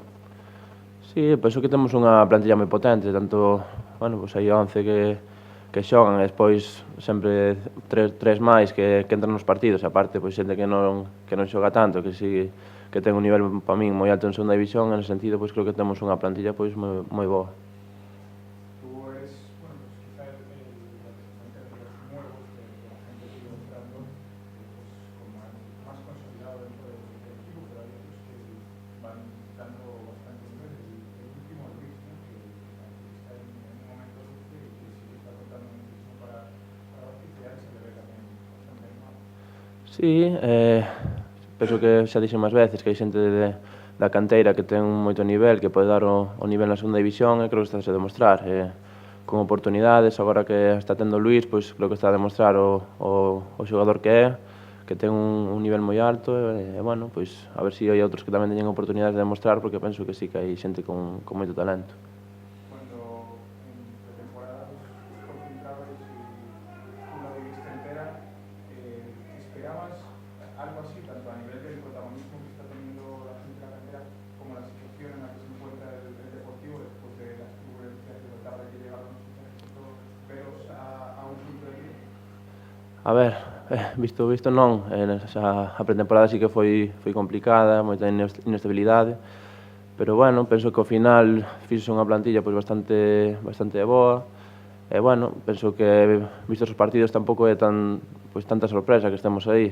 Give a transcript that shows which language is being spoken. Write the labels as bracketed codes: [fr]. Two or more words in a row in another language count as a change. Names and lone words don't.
[gl] Sí, penso que temos unha plantilla moi potente, tanto, bueno, pois hai 11 que xogan, e despois sempre tres máis que entran nos partidos, e aparte, pois xente que non xoga tanto, que si que ten un nivel para min moi alto en segunda división, [es] en ese sentido, [gl] pois creo que temos unha plantilla pois moi boa. [es] Tú eres, bueno, pues quizá el representante de los nuevos, de la gente que iba entrando, pues como más consolidado dentro del equipo, pero hay otros que van dando bastante nivel. El último, Luis, ¿no? Que está en un momento dulce y que sí que está contando muchísimo para Valencia, se le ve también bastante animado. [gl] Sí, penso que xa dixen máis veces que hai xente da canteira que ten moito nivel, que pode dar o nivel na segunda división, e creo que está a demostrar. Con oportunidades, agora que está tendo Luís, pois creo que está a demostrar o xogador que é, que ten un nivel moi alto, e bueno, pois a ver se hai outros que tamén teñen oportunidades de demostrar, porque penso que sí que hai xente con moito talento. [es] Cuando en pretemporada os concentrabais y tú la viviste entera, ¿esperabas algo así, tanto a nivel del protagonismo que está teniendo la gente de la cantera, como la situación en la que se encuentra el Deportivo después de las turbulencias de lo tarde que llegaron los fichajes y todo, veros a un punto de vista? [gl] A ver, Visto non, a pretemporada sí que foi complicada, moita inestabilidade, pero bueno, penso que ao final fixo unha plantilla pois bastante boa, e bueno, penso que vistos os partidos tampouco é tanta sorpresa que estemos aí.